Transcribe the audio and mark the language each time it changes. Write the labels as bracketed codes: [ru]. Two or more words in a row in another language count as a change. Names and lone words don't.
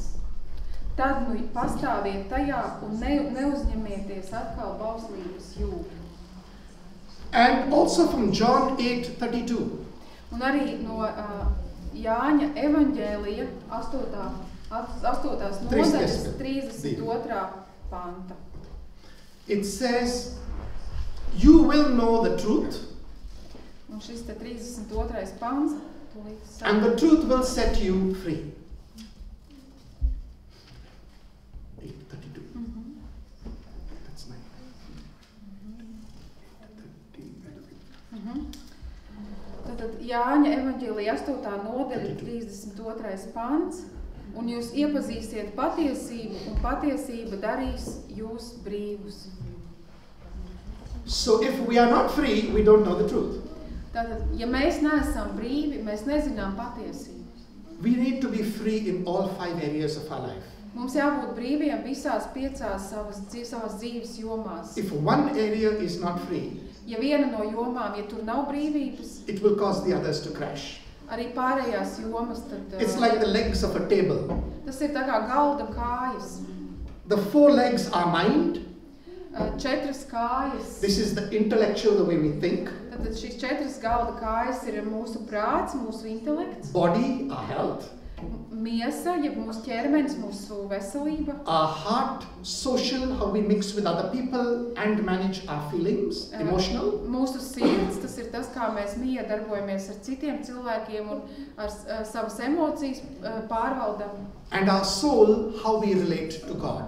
[lv] Tad nu pastāviet tajā un neuzņemieties atkal bauslības jūgu. [en] And also from John 8:32. [lv] Un arī no Jāņa evaņģēlija 8. nodaļas 32. panta. [en] It says, you will know the truth. [lv] Un šis te 32. pants. [en] And the truth will set you free. 8:32. That's nice. 13. [lv] Tātad Jāņa evaņģēlija 8. nodaļa 32. pants. Un jūs iepazīsiet patiesību, un patiesība darīs jūs brīvus. [en] So if we are not free, we don't know the truth. [lv] Tātad, ja mēs neesam brīvi, mēs nezinām patiesību. [en] We need to be free in all 5 areas of our life. [lv] Mums jābūt brīviem visās 5 savas dzīves jomās. [en] If one area is not free, [lv] ja viena no jomām, ja tur nav brīvības, [en] it will cause the others to crash. [lv] Arī pārējās jomas, tad... [en] It's like the legs of a table. [lv] Tas ir tā kā galda kājas. [en] The 4 legs are mind. [lv] 4 kājas. [en] This is the intellectual, the way we think. [lv] Tad šīs 4 galda kājas ir mūsu prāts, mūsu intelekts. [en] Body, our health. [lv] Miesa, ja mūsu ķermenis, mūsu veselība. [en] Our heart, social, how we mix with other people and manage our feelings, emotional. [lv] Mūsu sirds, tas ir tas, kā mēs miedarbojamies ar citiem cilvēkiem un ar savas emocijas pārvaldam. [en] And our soul, how we relate to God.